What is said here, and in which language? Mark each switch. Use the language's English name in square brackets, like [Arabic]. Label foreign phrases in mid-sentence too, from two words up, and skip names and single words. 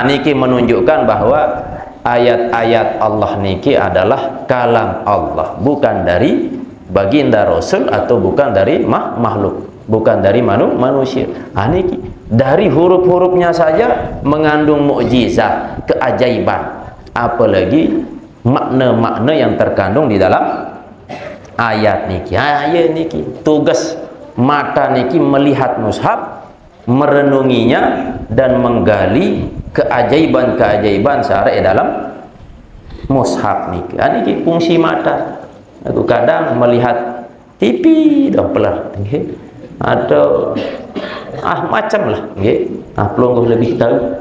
[Indonesian] Niki menunjukkan bahwa ayat-ayat Allah niki adalah kalam Allah, bukan dari baginda Rasul, atau bukan dari makhluk, bukan dari manusia. Niki dari huruf-hurufnya saja mengandung mukjizat, keajaiban, apalagi makna-makna yang terkandung di dalam ayat niki. Ayat niki tugas mata niki melihat mushaf, merenunginya, dan menggali keajaiban-keajaiban syar'i dalam mushaf niki. Niki fungsi mata. Aku kadang melihat TV dah pelar, atau macam lah, pelungguh lebih tahu.